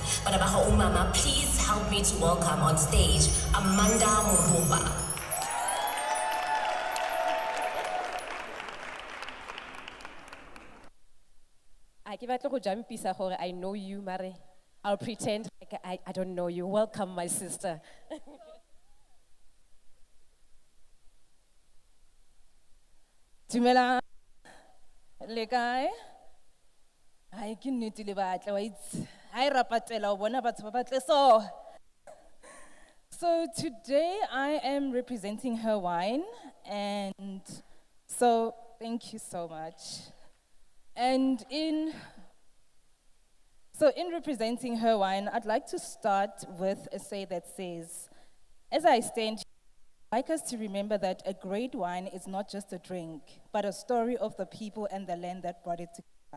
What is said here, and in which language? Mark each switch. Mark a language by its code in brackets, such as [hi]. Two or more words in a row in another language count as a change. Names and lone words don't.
[en] But [zu] Abaha Umama, [en] please help me to welcome on stage Amanda Muruba. I know you, Mare. I'll pretend like I don't know you. Welcome, my sister. [tn] Tumela, le kae? Ai ke nnete le batla wa itse. Ai rapatela o bona batho ba batle so. [en] So today I am representing her wine, and so thank you so much. And in representing her wine, I'd like to start with a say that says, as I stand here, I'd like us to remember that a great wine is not just a drink, but a story of the people and the land that brought it together.